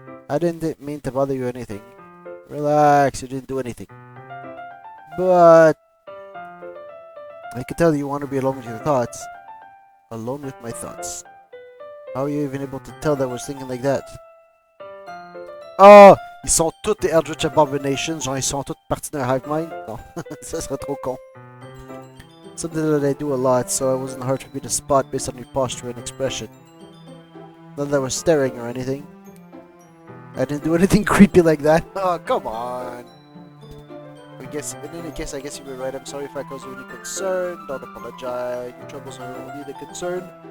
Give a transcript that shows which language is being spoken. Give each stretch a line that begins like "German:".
English: I didn't mean to bother you or anything. Relax, you didn't do anything. But I can tell you want to be alone with your thoughts. Alone with my thoughts. How are you even able to tell that I was thinking like that?
French: Oh, ils sont toutes des Eldritch Abominations, genre ils sont toutes parties d'un hive mind? Non, ça serait trop con.
English: Something that I do a lot, so it wasn't hard for me to spot based on your posture and expression. Not that I was staring or anything. I didn't do anything creepy like that. Oh, come on. In any case, I guess you were right. I'm sorry if I caused you any concern. Don't apologize. Your troubles are only the concern.